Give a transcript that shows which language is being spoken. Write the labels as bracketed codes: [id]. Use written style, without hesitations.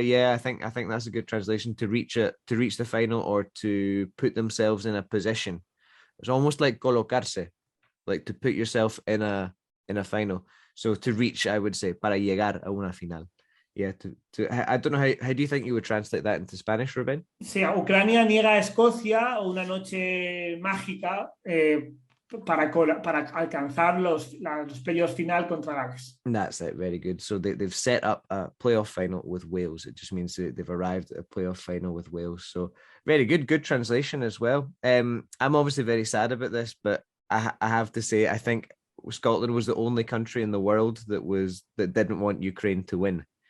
[en] Yeah, I think that's a good translation, to reach the final or to put themselves in a position. It's almost like colocarse, like to put yourself in a final. So to reach, I would say, [es] para llegar a una final. [en] Yeah, I don't know how do you think you would translate that into Spanish, Ruben? [es] Sí, Ucrania niega a Escocia una noche mágica para alcanzar los playoffs final contra Gales. [en] That's it. Very good. So they've set up a playoff final with Wales. It just means that they've arrived at a playoff final with Wales. So very good. Good translation as well. I'm obviously very sad about this, but I have to say, I think Scotland was the only country in the world that didn't want Ukraine to win.